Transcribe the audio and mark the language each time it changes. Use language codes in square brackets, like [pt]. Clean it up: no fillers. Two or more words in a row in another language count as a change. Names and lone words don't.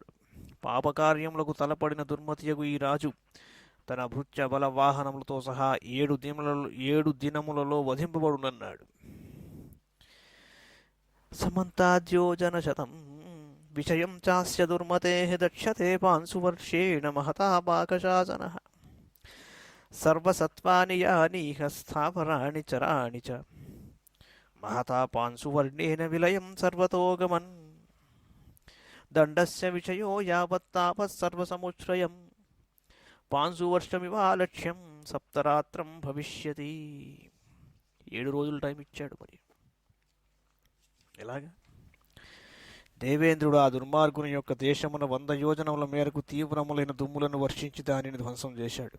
[te] పాపకార్యములకు తలపడిన దుర్మతియగు ఈ రాజు తన భృత్య బల వాహనములతో సహా 7 దినములలో వధింపబడునన్నాడు. [sa] समन्ताद्योजनशतं विषयं चास्य दुर्मतेः दक्षते पांसुवर्षेण महता पाकशासनः सर्वसत्वानि यानीह स्थावराणि चराणि च महता पांशुवर्णेन विलयं सर्वतोगमन् दण्डस्य विषयो यावत्तापः सर्वसमुच्छ्रयम् पांशुवर्षमिवालक्ष्यं सप्तरात्रं भविष्यति. [te] 7 రోజులు టైం ఇచ్చాడు. మరి ఎలాగా? దేవేంద్రుడు ఆ దుర్మార్గుని యొక్క దేశమున 100 యోజనముల మేరకు తీవ్రములైన దుమ్ములను వర్షించి దానిని ధ్వంసం చేశాడు.